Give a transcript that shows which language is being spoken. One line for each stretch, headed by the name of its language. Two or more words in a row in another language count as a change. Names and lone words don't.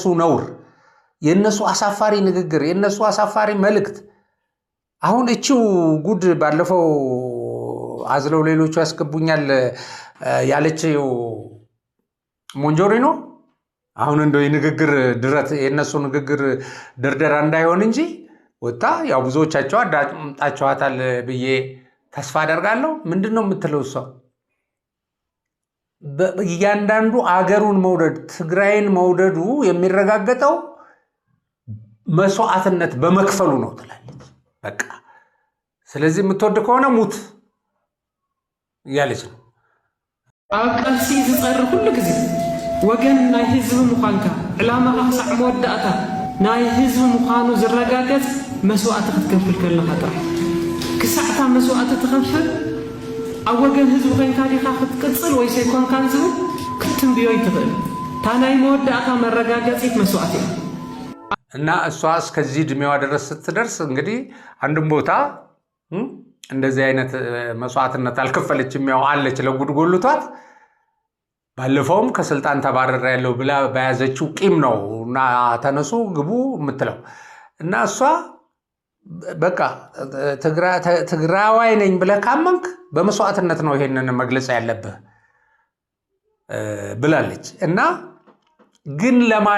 Amharic: ነውር፣ የነሱ አሳፋሪ ንግግር፣ የነሱ አሳፋሪ መልእክት። አሁን እቺው ጉድ ባለፈው አዝለው ሌሎቹ ያስገቡኛል ያለችው ሞንጆሪኖ አሁን እንደው የንግግር ድረት የነሱ ንግግር ድርደራ እንዳይሆን እንጂ ወጣ ያው ብዙዎቻቸው አዳምጣቸዋታል ብዬ ተስፋ አደርጋለሁ። ምንድን ነው የምትለው እሷ? እያንዳንዱ አገሩን መውደድ ትግራይን መውደዱ የሚረጋገጠው መስዋዕትነት በመክፈሉ ነው ትላለች። በቃ ስለዚህ የምትወድ ከሆነ ሙት እያለች ነው።
Tigrinya: ኣብ ቃልሲ ዝጸር ኩሉ ግዜ ወገን ናይ ህዝቢ ምዃንካ ዕላማኻ ክሳዕ መወዳእታ ናይ ህዝቢ ምዃኑ ዝረጋገጽ መስዋዕቲ ክትከፍል ከለኻ ጥራሕ ክሳዕታ መስዋዕቲ ትኸፍል ኣብ ወገን ህዝቢ ኮይንካ ዲኻ ክትቅጽል ወይ ዘይኮንካን ዝብል ክትንብዮ ይትኽእል። እታ ናይ መወዳእታ መረጋገጺት መስዋዕት እያ
Amharic: እና እሷ እስከዚህ ዕድሜዋ ድረስ ስትደርስ እንግዲህ አንድም ቦታ እንደዚህ አይነት መስዋዕትነት አልከፈለችም። ያው አለች ለጉድጎልቷት ባለፈውም ከስልጣን ተባረረ ያለው ብላ በያዘችው ቂም ነው እና ተነሱ ግቡ የምትለው እና እሷ በቃ ትግራዋይ ነኝ ብለህ ካመንክ በመስዋዕትነት ነው ይሄንን መግለጽ ያለብህ ብላለች። እና ግን ለማን